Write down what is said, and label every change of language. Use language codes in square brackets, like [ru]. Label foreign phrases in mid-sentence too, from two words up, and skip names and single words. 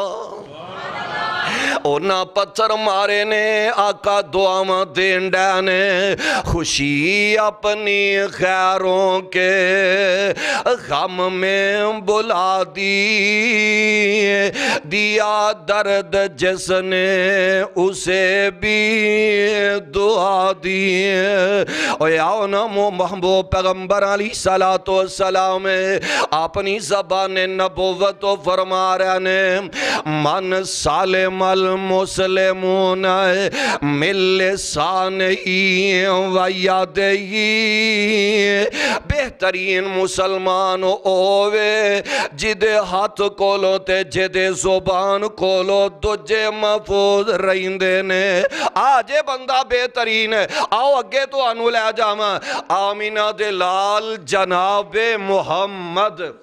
[pa] اوہناں پتھر مارے نے، آقا دعاواں دین ڈئے نے, [ur] خوشی اپنی غیروں کے غم میں بھلا دی، دیا درد جس نے اسے بھی دعا دی. [pa] اور آؤ نا محبوب پیغمبر علیہ الصلاۃ والسلام اپنی زبان نبوت فرما رہے نے [ar] من سلم المسلمون من لسانه ويده. [pa] بہترین مسلمان ہووے جیہدے ہتھ کولوں تے جیہدی زبان کولوں دوجے محفوظ رہندے نے. ایہو جیہا بندہ بہترین، آؤ اگے تہانوں لے جاواں آمنہ دے لال جناب محمد.